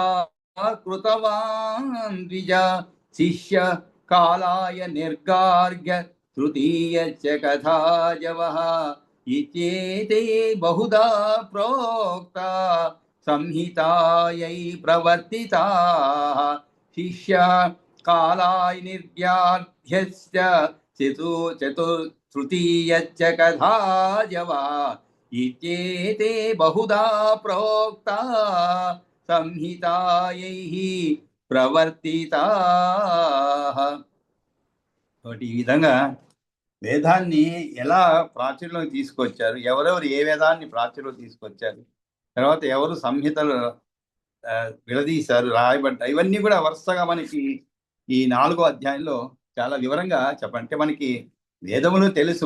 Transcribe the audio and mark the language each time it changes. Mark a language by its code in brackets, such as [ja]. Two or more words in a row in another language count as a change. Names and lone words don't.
[sa] कृतवान् द्विज शिष्य कालाय निर्गार्ग्य तृतीयश्च कथाजवः इत्येते बहुधा प्रोक्ता संहितायै प्रवर्तिताः शिष्य कालाय निर्ग्याध्यश्च तृतीयश्च कथाजवा इत्येते बहुधा प्रोक्ता संहितायै ప్రవర్తితాః. [te] కాబట్టి ఈ విధంగా వేదాన్ని ఎలా ప్రాచుర్యంలోకి తీసుకొచ్చారు, ఎవరెవరు ఏ వేదాన్ని ప్రాచుర్యంలోకి తీసుకొచ్చారు తర్వాత ఎవరు సంహితలు విడదీశారు, రాయబడ్డాయి, ఇవన్నీ కూడా వరుసగా మనకి ఈ 4వ అధ్యాయంలో చాలా వివరంగా చెప్పంటే మనకి వేదములు తెలుసు.